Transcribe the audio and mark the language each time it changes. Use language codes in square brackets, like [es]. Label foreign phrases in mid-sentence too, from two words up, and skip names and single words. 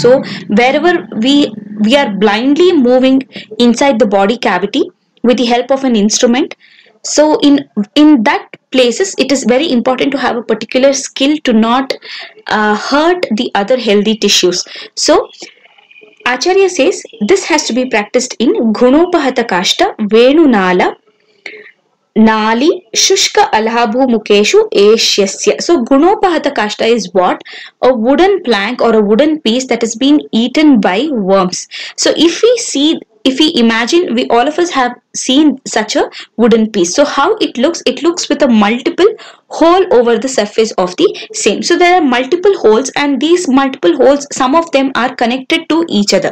[en] So wherever we are blindly moving inside the body cavity with the help of an instrument, so in that places, it is very important to have a particular skill to not hurt the other healthy tissues. So Acharya says this has to be practiced in [sa] गुणोपहत काष्ठ वेणु नल नाली शुष्क अलाभु मुखेषु एष्यस्य. [en] So [sa] गुणोपहत काष्ठ [en] is what? A wooden plank or a wooden piece that is being eaten by worms. So if we imagine, we all of us have seen such a wooden piece. So how it looks with a multiple hole over the surface of the same. So there are multiple holes, and these multiple holes, some of them are connected to each other.